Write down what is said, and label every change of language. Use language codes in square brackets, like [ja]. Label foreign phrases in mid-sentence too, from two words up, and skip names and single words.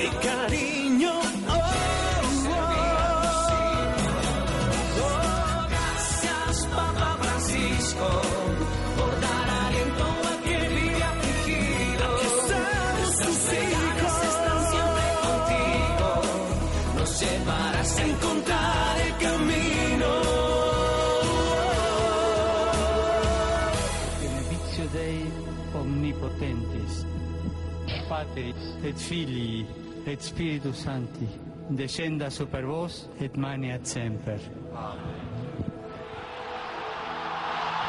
[es] Y cariño, por dar aliento al que vive afligido. Nuestras plegarias están siempre contigo, nos llevarás a encontrar el camino. [la] Benedictio Dei omnipotentis, Patris et Filii et Spiritus Sancti, descenda super vos et maneat semper. Amen.